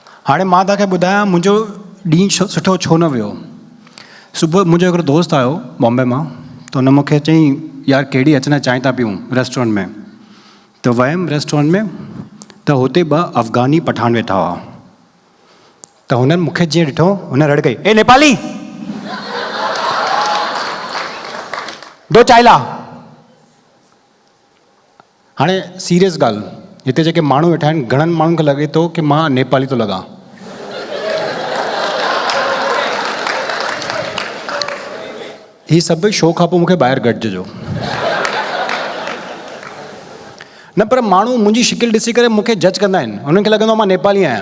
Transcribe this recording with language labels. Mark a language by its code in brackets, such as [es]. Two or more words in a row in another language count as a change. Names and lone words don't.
[sd] हाणे मां तव्हांखे ॿुधायां मुंहिंजो ॾींहुं सुठो छो न वियो। सुबुह मुंहिंजो हिकिड़ो दोस्त आयो बॉम्बे मां, त हुन मूंखे चईं यार कहिड़ी अचना चांहि था पियूं रेस्टोरेंट में। त वियमि रेस्टोरेंट में, त हुते 2 अफ़गानी पठान वेठा हुआ। त हुननि मूंखे जीअं ॾिठो, हुन रड़ कई, [hi] ए नेपाली दो चाय ला। [sd] हाणे सीरियस ॻाल्हि, हिते जेके माण्हू वेठा आहिनि घणनि माण्हुनि खे लॻे थो कि मां नेपाली थो लॻां। ही सभु शो खां पोइ मूंखे ॿाहिरि गॾिजो। न पर माण्हू मुंहिंजी शिकिल ॾिसी करे मूंखे जज कंदा आहिनि, हुननि खे लॻंदो आहे मां नेपाली आहियां।